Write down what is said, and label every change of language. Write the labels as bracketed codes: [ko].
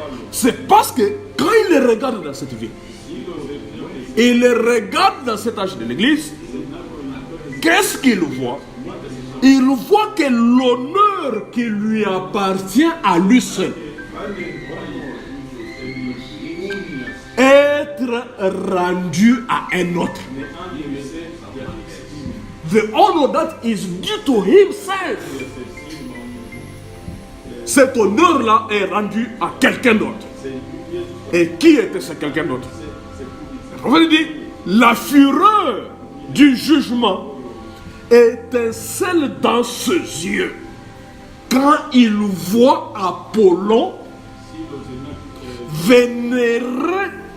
[fr] C'est parce que quand il les regarde dans cette ville, il les regarde dans cet âge de l'église, qu'est-ce qu'il voit? Il voit que l'honneur qui lui appartient à lui seul, être rendu à un autre. [en] The honor that is due to himself. [fr] Cet honneur-là est rendu à quelqu'un d'autre. Et qui était ce quelqu'un d'autre? Le prophète dit, la fureur du jugement étincelle dans ses yeux quand il voit Apollon vénérer